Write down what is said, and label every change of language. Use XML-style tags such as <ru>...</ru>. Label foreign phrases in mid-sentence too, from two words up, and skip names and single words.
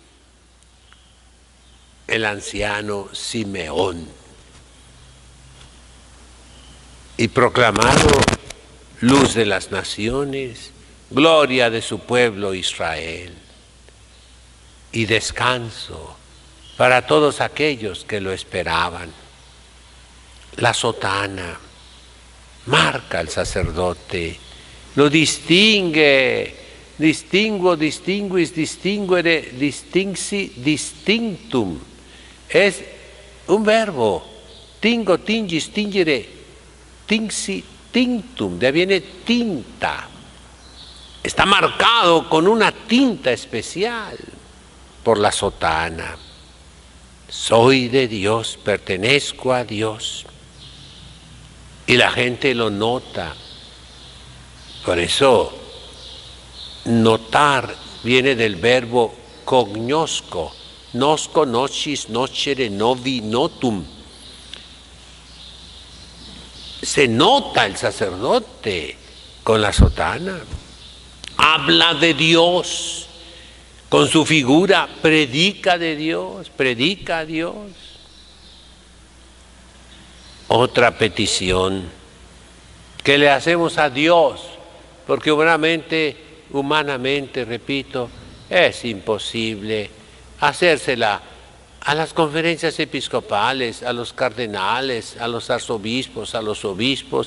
<es>el anciano Simeón, y proclamado luz de las naciones, gloria de su pueblo Israel, y descanso para todos aquellos que lo esperaban. La sotana marca al sacerdote, lo distingue,</es> <la>distinguo, distinguis, distinguere, distinxi, distinctum.</la> <es>Es un verbo,</es> <la>tingo, tingis, tingere, tinxi, tinctum,</la> <es>de ahí viene tinta. Está marcado con una tinta especial por la sotana. Soy de Dios, pertenezco a Dios. Y la gente lo nota. Por eso, notar viene del verbo cognosco.</es> <la>Nosco, nocis, nocere, novi, notum.</la> <es>Se nota el sacerdote con la sotana. Habla de Dios. Con su figura predica de Dios, predica a Dios. Otra petición que le hacemos a Dios, porque humanamente, repito, es imposible hacérsela a las conferencias episcopales, a los cardenales, a los arzobispos, a los obispos.</es>